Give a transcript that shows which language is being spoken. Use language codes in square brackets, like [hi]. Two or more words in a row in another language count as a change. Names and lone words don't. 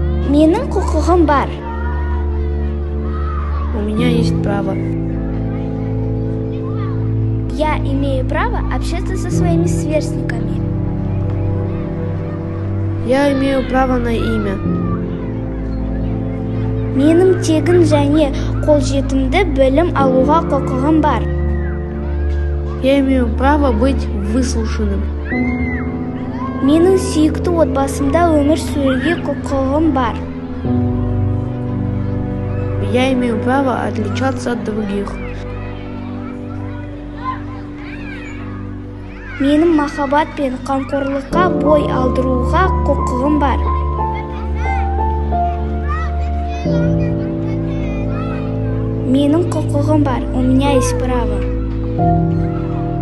[kk] Менің құқығым бар. [ru] У меня есть право. Я имею право общаться со своими сверстниками. Я имею право на имя. [kk] Менің тегін және қолжетімді білім алуға құқығым бар. [ru] Я имею право быть выслушанным. [kk] Менің сүйікті отбасымда өмір сүруге құқығым бар. [ru] Я имею право отличаться от других. [kk] Менің махаббат пен қамқорлыққа бой алдыруға құқығым бар. Менің құқығым бар. [ru] У меня есть право.